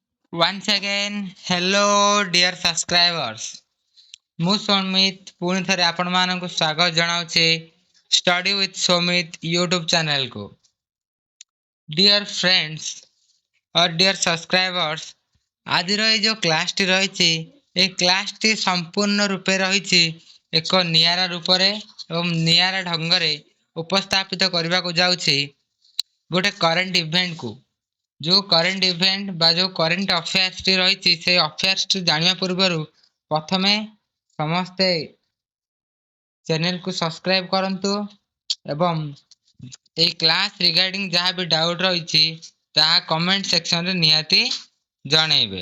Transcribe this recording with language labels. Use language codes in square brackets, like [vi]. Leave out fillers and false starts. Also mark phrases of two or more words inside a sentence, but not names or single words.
[en] Once again, hello dear subscribers. [or] ମୁଁ ସୌମିତ ପୁଣି ଥରେ ଆପଣମାନଙ୍କୁ ସ୍ୱାଗତ ଜଣାଉଛି ଷ୍ଟଡି ୱିଥ୍ ସୌମିତ ୟୁଟ୍ୟୁବ ଚ୍ୟାନେଲକୁ। [en] Dear friends or dear subscribers, [or] ଆଜିର ଏଇ ଯୋଉ କ୍ଲାସଟି ରହିଛି এই କ୍ଲାସଟି ସମ୍ପୂର୍ଣ୍ଣ ରୂପେ ରହିଛି ଏକ ନିଆରା ରୂପରେ ଏବଂ ନିଆରା ଢଙ୍ଗରେ ଉପସ୍ଥାପିତ କରିବାକୁ ଯାଉଛି ଗୋଟେ [en] current event. [or] ଯୋଉ [en] current event [or] ବା ଯୋଉ [en] current affairs [or] ରହିଛି ସେଇ ଅଫେୟାର୍ସଟି ଜାଣିବା ପୂର୍ବରୁ ପ୍ରଥମେ ସମସ୍ତେ [en] channel subscribe [or] କରନ୍ତୁ ଏବଂ এই [en] class regarding [or] ଯାହା ବି ଡାଉଟ୍ ରହିଛି ତାହା [en] comment section [or] ନିହାତି ଜଣେଇବେ।